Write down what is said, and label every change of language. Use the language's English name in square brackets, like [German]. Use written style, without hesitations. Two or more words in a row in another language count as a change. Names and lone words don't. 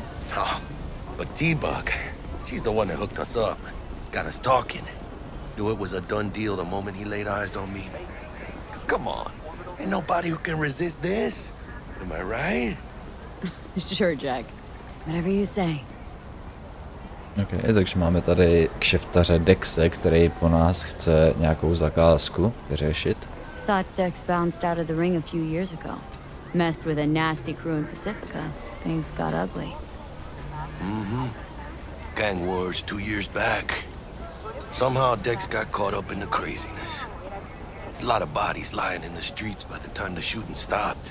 [English] Oh, but T-Bug, she's the one that hooked us up. Got us talking. Knew it was a done deal the moment he laid eyes on me. 'Cause come on, ain't nobody who can resist this. Am I right? Sure, Jack. Whatever you say. [Czech] Okay, takže máme tady kšeftaře Dexe, který po nás chce nějakou zakázku vyřešit. [English] Thought Dex bounced out of the ring a few years ago. Messed with a nasty crew in Pacifica. Things got ugly. Gang wars 2 years back. Somehow Dex got caught up in the craziness. There's a lot of bodies lying in the streets by the time the shooting stopped.